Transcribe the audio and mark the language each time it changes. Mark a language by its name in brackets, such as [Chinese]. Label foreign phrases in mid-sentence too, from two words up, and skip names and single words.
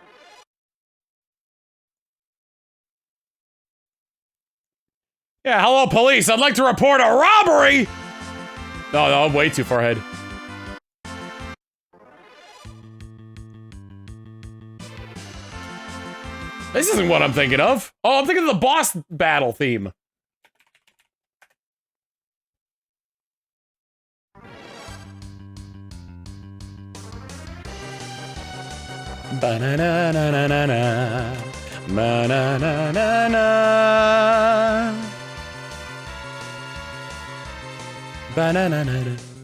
[English] Yeah, hello, police. I'd like to report a robbery. No, I'm way too far ahead. This isn't what I'm thinking of. Oh, I'm thinking of the boss battle theme. Ba-na-na-na-na-na. Ba-na-na-na-na. Ba-na-na-na-na.